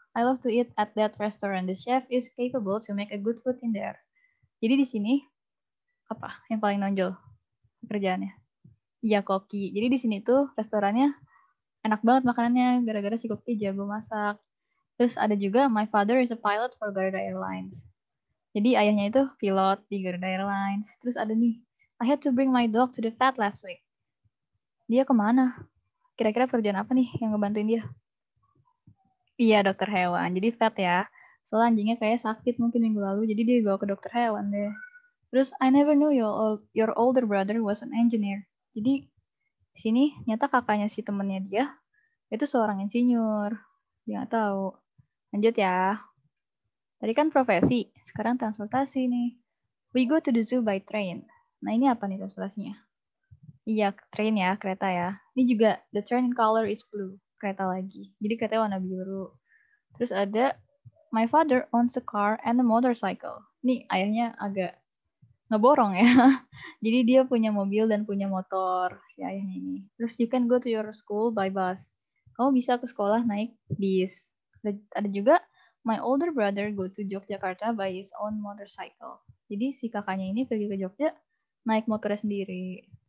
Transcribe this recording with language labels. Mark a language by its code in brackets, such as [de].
[en] I love to eat at that restaurant. The chef is capable to make a good food in there. [id] Jadi di sini apa yang paling nonjol pekerjaannya? Iya, koki. Jadi di sini tuh restorannya enak banget makanannya gara-gara si koki jago masak. Terus ada juga [en] my father is a pilot for Garuda Airlines. [id] Jadi ayahnya itu pilot di Garuda Airlines. Terus ada nih, [en] I had to bring my dog to the vet last week. [id] Dia kemana? Kira-kira pekerjaan apa nih yang ngebantuin dia? Iya, dokter hewan. Jadi vet ya. Soalnya anjingnya kayak sakit mungkin minggu lalu, jadi dia dibawa ke dokter hewan deh. [en] Terus, I never knew your older brother was an engineer. [id] Jadi, di sini nyata kakaknya si temennya dia itu seorang insinyur. Dia nggak tahu. Lanjut ya. Tadi kan profesi, sekarang transportasi nih. [en] We go to the zoo by train. [id] Nah, ini apa nih transportasinya? Iya, train ya, kereta ya. Ini juga [en] the train color is blue, [id] kereta lagi. Jadi kereta warna biru. Terus ada [en] my father owns a car and a motorcycle. [id] Nih ayahnya agak ngeborong ya. Jadi dia punya mobil dan punya motor si ayahnya ini. [en] Terus you can go to your school by bus. [id] Kamu bisa ke sekolah naik bis. Ada juga [en] my older brother go to Yogyakarta by his own motorcycle. [id] Jadi si kakaknya ini pergi ke Jogja naik motornya sendiri.